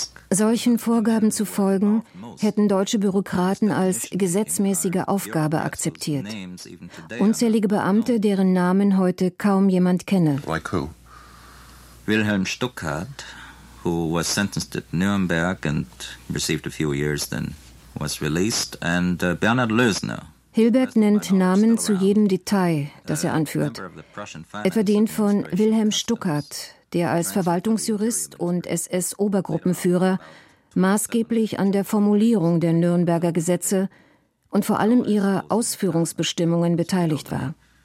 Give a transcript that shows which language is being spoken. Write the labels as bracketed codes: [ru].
[de] Solchen Vorgaben zu folgen, hätten deutsche Bürokraten als gesetzmäßige Aufgabe akzeptiert. Unzählige Beamte, deren Namen heute kaum jemand kenne. [en] Like who? Wilhelm Stuckart, who was sentenced at Nuremberg and received a few years, then was released, and Bernhard Lösner. [de] Hilberg nennt Namen zu jedem Detail, das er anführt. Etwa den von Wilhelm Stuckart, der als Verwaltungsjurist und SS-Obergruppenführer maßgeblich an der Formulierung der Nürnberger Gesetze und vor allem ihrer Ausführungsbestimmungen beteiligt war.